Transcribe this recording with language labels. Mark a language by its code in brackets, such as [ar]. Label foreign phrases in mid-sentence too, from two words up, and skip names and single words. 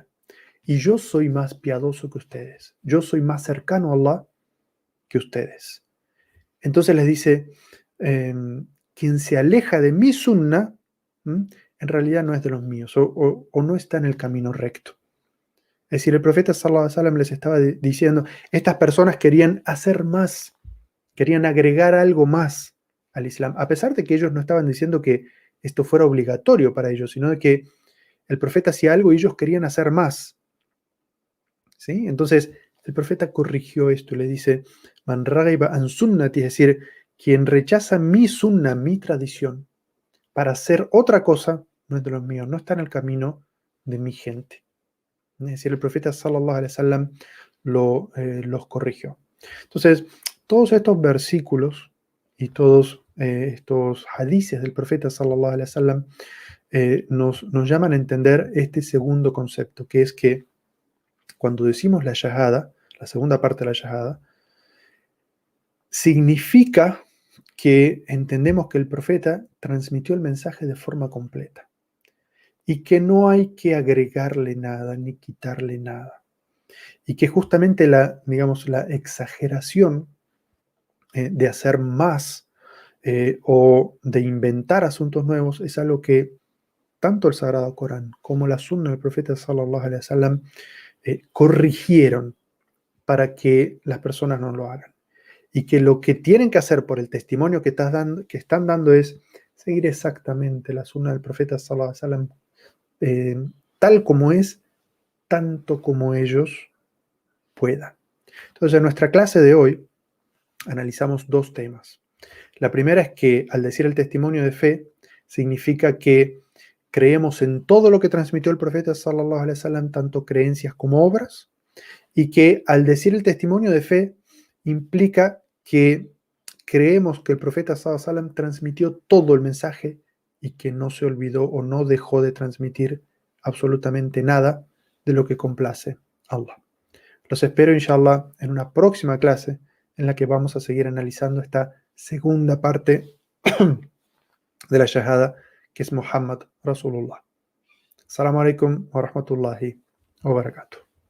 [es] Y yo soy más piadoso que ustedes. Yo soy más cercano a Allah que ustedes. Entonces les dice, quien se aleja de mi sunna, en realidad no es de los míos o no está en el camino recto. Es decir, el profeta [ar] صلى الله عليه وسلم [es] les estaba diciendo, estas personas querían hacer más, querían agregar algo más al Islam, a pesar de que ellos no estaban diciendo que esto fuera obligatorio para ellos, sino de que el profeta hacía algo y ellos querían hacer más. ¿Sí? Entonces, el profeta corrigió esto y le dice, [ar] من رغب عن سنتي, [es] es decir, quien rechaza mi sunna, mi tradición, para hacer otra cosa, no es de los míos, no está en el camino de mi gente. Es decir, el profeta [ar] صلى الله عليه وسلم [es] los corrigió. Entonces, todos estos versículos y todos estos hadices del profeta [ar] صلى الله عليه وسلم [es] nos llaman a entender este segundo concepto, que es que cuando decimos la shahada, la segunda parte de la shahada, significa que entendemos que el profeta transmitió el mensaje de forma completa y que no hay que agregarle nada ni quitarle nada. Y que justamente la exageración de hacer más o de inventar asuntos nuevos es algo que tanto el Sagrado Corán como la Sunna del profeta [ar] صلى الله عليه وسلم [es] corrigieron para que las personas no lo hagan. Y que lo que tienen que hacer por el testimonio que están dando es seguir exactamente la sunna del profeta [ar] صلى الله عليه وسلم [es] tal como es, tanto como ellos puedan. Entonces, en nuestra clase de hoy analizamos dos temas. La primera es que al decir el testimonio de fe, significa que creemos en todo lo que transmitió el profeta [ar] صلى الله عليه وسلم, [es] tanto creencias como obras, y que al decir el testimonio de fe implica que creemos que el profeta [ar] صلى الله عليه وسلم [es] transmitió todo el mensaje y que no se olvidó o no dejó de transmitir absolutamente nada de lo que complace a Allah. Los espero, inshallah, en una próxima clase en la que vamos a seguir analizando esta segunda parte de la shahada, que es [ar] محمد رسول الله. السلام عليكم ورحمة الله وبركاته.